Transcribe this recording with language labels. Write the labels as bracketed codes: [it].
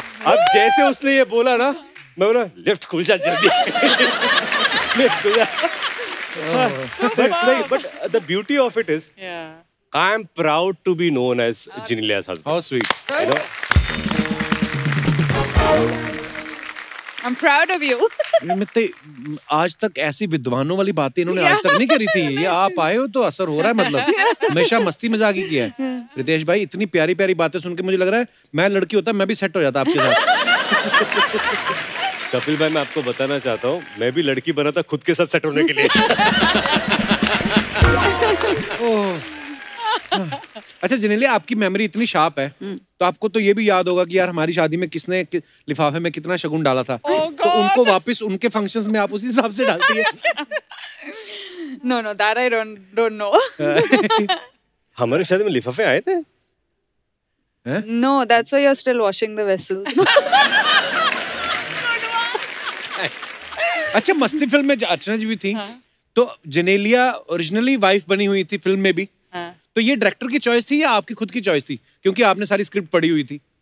[hi] अब जैसे उसने ये बोला ना, मैं बोला लिफ्ट खुल जा जल्दी। लिफ्ट खुल जा। [en] But the beauty of it is, I am proud to be known as Genelia's husband. How sweet. You know? I'm proud of you. [hi] आज तक ऐसी विद्वानों वाली बातें इन्होंने आज तक नहीं करी थी। ये आप आए हो तो असर हो रहा है, मतलब हमेशा मस्ती मजाक ही किया है। रितेश भाई इतनी प्यारी प्यारी बातें सुन के मुझे लग रहा है मैं लड़की होता मैं भी सेट हो जाता आपके साथ। कपिल भाई मैं आपको बताना चाहता हूँ, मैं भी लड़की बना था खुद के साथ सेट होने के लिए। अच्छा जेनेलिया, आपकी मेमोरी इतनी शार्प है तो आपको तो ये भी याद होगा कि यार हमारी शादी में किसने लिफाफे में कितना शगुन डाला था। तो उनको वापस उनके फंक्शंस में आप उसी हिसाब से डालती है? [en] No, that I don't know. [hi] हमारी शादी में लिफाफे आए थे? [en] No, that's why you're still washing the vessel. [hi] अच्छा, मस्ती फिल्म में अर्चना जी भी थी, तो जेनेलिया ओरिजिनली वाइफ बनी हुई थी फिल्म में भी। तो ये डायरेक्टर की चॉइस थी या आपकी खुद की चॉइस थी, क्योंकि आपने सारी स्क्रिप्ट पढ़ी हुई थी?